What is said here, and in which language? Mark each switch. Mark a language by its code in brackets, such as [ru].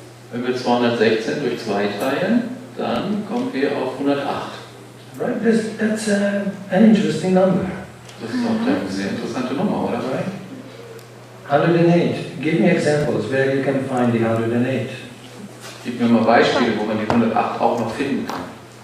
[de] Wenn wir 216 durch 2 teilen, dann kommen wir auf 108. [en] Right? That's an interesting number. [de] Das ist doch eine sehr interessante Nummer, oder? [en] Right? 108. Give me examples where you can find the 108. [de] Gib mir mal Beispiele, wo man die 108 auch noch finden kann.